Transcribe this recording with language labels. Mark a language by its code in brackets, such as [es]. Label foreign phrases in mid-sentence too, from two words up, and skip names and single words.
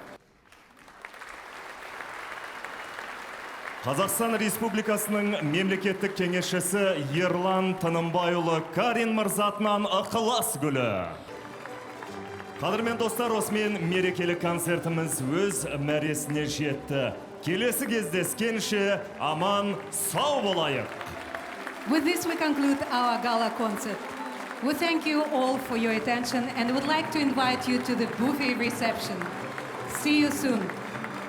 [kk] Қазақстан Республикасының мемлекеттік кеңесшісі Ерлан Тынымбайұлы Карин мырзатынан ықылас гүлі. Қадірмен достар, осымен мерекелік концертіміз өз мәресіне жетті. Келесі кездескенше аман сау болайық. [en] With this, we conclude our gala concert. We thank you all for your attention and would like to invite you to the buffet reception. See you soon.